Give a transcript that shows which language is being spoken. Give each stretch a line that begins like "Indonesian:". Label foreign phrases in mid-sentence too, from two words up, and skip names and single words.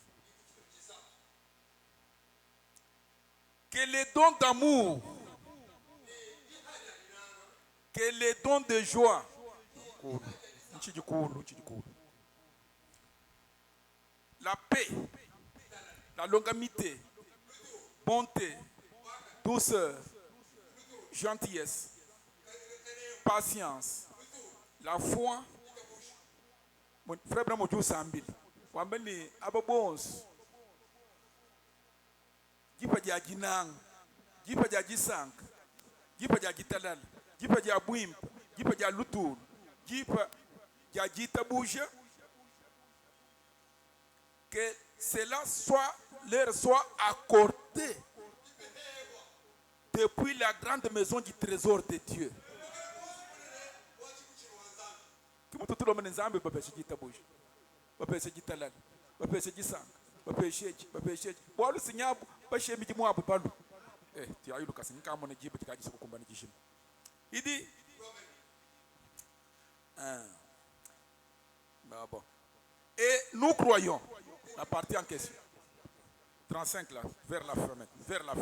French: Que les dons d'amour, que les dons de joie, la paix, la longanimité, bonté, douceur, gentillesse, patience, la foi. Mon frère Branham Dieu Sambil,
Luba-Lulua: wambeni ababons, jipa dia ginang, jipa dia gisank, jipa dia gitalal, jipa dia buimp, jipa dia lutur, jipa dia gitabuja,
French: que cela leur soit accordé depuis la grande maison du trésor de Dieu. Il dit, et nous croyons, la partie en question, 35 là, vers la fin.